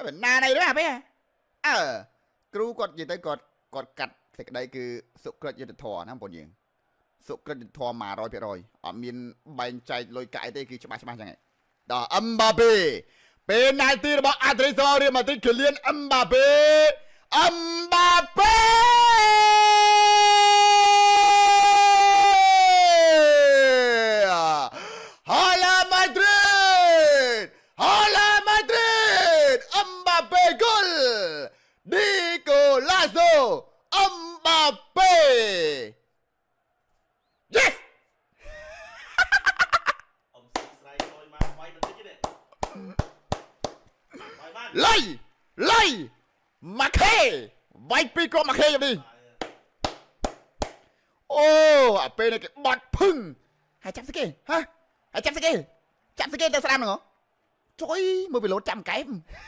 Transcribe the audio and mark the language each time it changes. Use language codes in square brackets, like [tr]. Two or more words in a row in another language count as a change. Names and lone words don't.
[km] ណានេះទេអាពេលគ្រូគាត់និយាយទៅគាត់កាត់សេចក្តីគឺសុក្រិតយុទ្ធធរណាបងប្អូនយើងសុក្រិតយុទ្ធធរ 100% អត់មានបែងចែកលុយកាយទេគឺច្បាស់ចឹងឯងដល់ Mbappé penalty របស់ Atletico Real Madrid Kylian Mbappé Hala Madrid Mbappé goal di golazo Mbappé yes លៃម៉ាខេវាយពីគ្រាប់ម៉ាខេយ៉ាងនេះ អូអាពេលនេះគេបត់ភឹងហើយចាប់ស្គីហ៎ហើយចាប់ស្គីទៅស្ដាំហ្នឹងហ៎ជួយមើលពីលោតចាំកែម